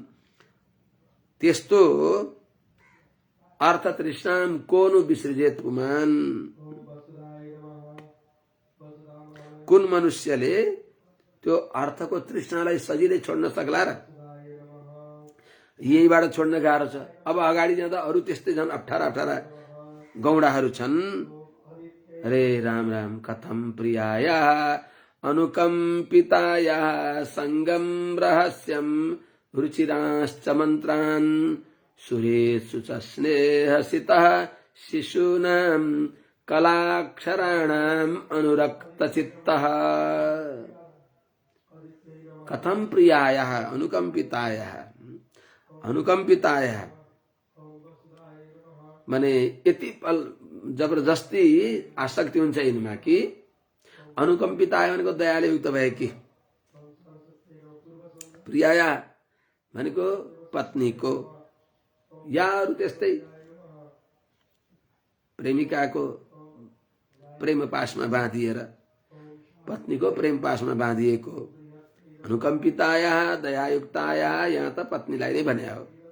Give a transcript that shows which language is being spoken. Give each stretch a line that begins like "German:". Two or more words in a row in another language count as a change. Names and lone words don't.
Nepali: त्यस्तो
Sanskrit: अर्थ तृष्णाम कोनु विसृजेत पुमान,
Nepali: कुन मनुष्यले त्यो अर्थको तृष्णालाई सजिलै छोड्न सक्ला र? यहीबाट छोड्न गाह्रो छ। अब अगाडि जाँदा अरू त्यस्तै झन् अप्ठ्यारा अप्ठ्यारा गौडाहरू छन्।
Sanskrit: अरे राम राम कथम प्रियाया अनुकंपिताया संगम रहस्यम रुचिराश्च मंत्रान् सुरेषु च स्नेहसितः शिशूनां कलाक्षराणाम् अनुरक्तचित्तः। कथम प्रियाया अनुकंपिताया, अनुकंपिताया
Nepali: माने यति जबरजस्ती आसक्ति हुन्छ यिनमा कि अनुकंपिताया भनेको दयाले युक्त भए कि, प्रियाया भनेको पत्नीको या अरू त्यस्तै प्रेमिकाको प्रेम पाशमा बाँधिएर, पत्नीको प्रेम पाशमा बाँधिएको
Sanskrit: अनुकंपिताया दयायुक्ताया,
Nepali: यहाँ त पत्नीलाई नै भने हो।